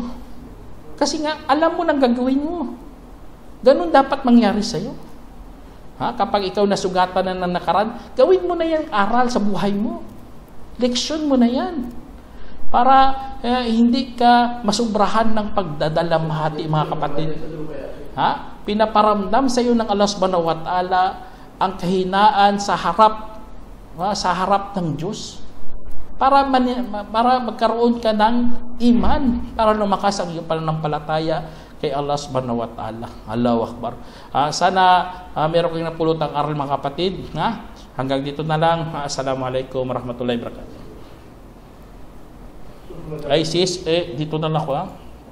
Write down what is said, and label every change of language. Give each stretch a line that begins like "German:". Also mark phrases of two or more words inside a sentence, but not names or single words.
Filipino: Kasi nga alam mo nang gagawin mo. Ganun dapat mangyari sa iyo. Kapag ikaw nasugatan na ng nakaraan, gawin mo na yung aral sa buhay mo. Leksyon mo na yan. Para hindi ka masubrahan ng pagdadalamhati, mga kapatid. Pinaparamdam sa iyo ng
Arabic: الله سبحانه وتعالى
Filipino: ang kahinaan sa harap ng Diyos. Para magkaroon ka ng iman, para lumakas ang iyong pananampalataya kay
Arabic: الله سبحانه وتعالى. الله أكبر.
Filipino: Sana meron kayong napulutang aral mga kapatid. Hanggang dito na lang.
Arabic: السلام عليكم ورحمة الله وبركاته.
Filipino: Ay sis, dito na lang ako